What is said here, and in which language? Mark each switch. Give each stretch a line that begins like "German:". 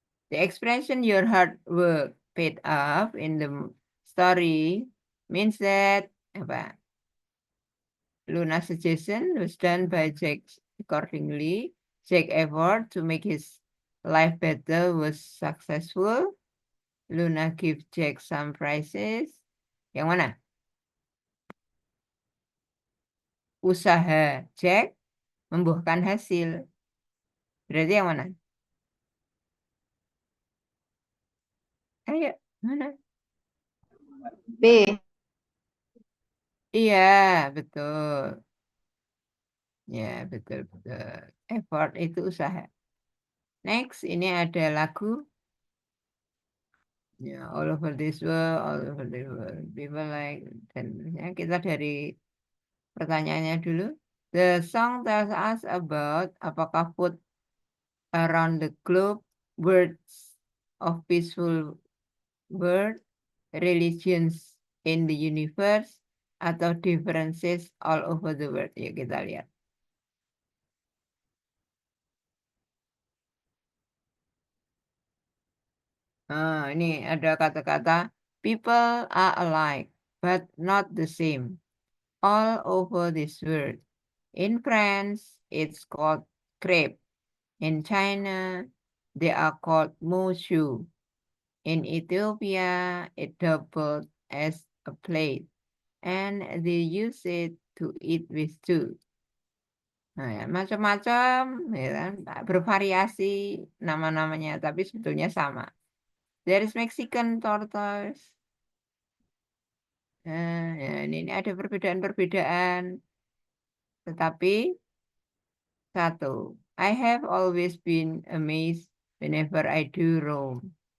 English: The expression your hard work paid off in the story means that
Indonesian: apa?
English: Luna's suggestion was done by Jack accordingly. Jack's effort to make his life better was successful. Luna give Jack some prizes.
Indonesian: Yang mana? Usaha Jack membuahkan hasil. Berarti yang mana? Ayo, mana? B. Iya, betul. Ya, betul. Effort itu usaha. Next, ini ada lagu.
English: Ya, all over this world, all over the world. People like,
Indonesian: dan ya, kita dari pertanyaannya dulu.
English: The song tells us about
Indonesian: apakah
English: food around the globe, words of peaceful world, religions in the universe,
Indonesian: atau
English: differences all over the world.
Indonesian: Yuk kita lihat. Ini ada kata-kata
English: people are alike but not the same all over this world. In France, it's called crepe. In China, they are called moushu. In Ethiopia, it doubled as a plate, and they use it to eat with stew.
Indonesian: Nah, ya, macam-macam, ya kan? Bervariasi nama-namanya, tapi sebetulnya sama.
English: There is Mexican tortoise.
Indonesian: Ya, ini ada perbedaan-perbedaan. Tetapi satu,
English: I have always been amazed whenever I do roam.